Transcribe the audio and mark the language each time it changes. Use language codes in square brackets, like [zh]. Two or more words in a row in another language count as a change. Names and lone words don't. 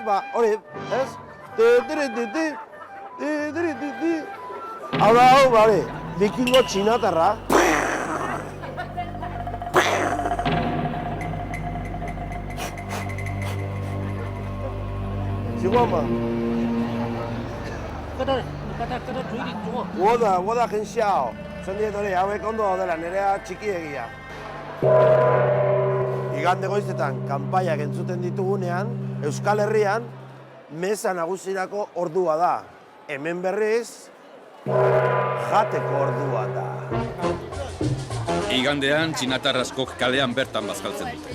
[eu] Hori, ez? Hau da, hori, bikingo txinatarra. Txiguama. [zh] 我的很小，春天 [eu] hori hauek ondo daudela, nerea txikiegia. Igande goizetan kanpaiak entzuten ditugunean, Euskal Herrian meza nagusirako ordua da. Hemen berriz, jateko ordua da. Igandean txinatar askok kalean bertan bazkaltzen dute.